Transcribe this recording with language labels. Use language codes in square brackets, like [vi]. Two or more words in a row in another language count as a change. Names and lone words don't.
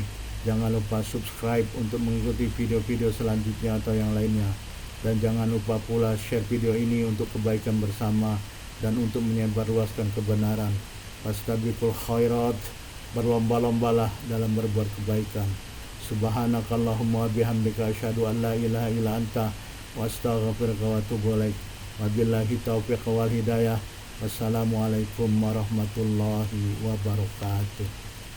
[id] Jangan lupa subscribe untuk mengikuti video-video selanjutnya atau yang lainnya. Dan jangan lupa pula share video ini untuk kebaikan bersama dan untuk menyebarluaskan kebenaran. [ar] فاستبقوا الخيرات, [id] berlomba-lombalah dalam berbuat kebaikan. [ar] سبحانك اللهم وبحمدك أشهد أن لا إله إلا أنت وأستغفرك وأتوب إليك. وبالله التوفيق والهداية. والسلام عليكم ورحمة الله وبركاته.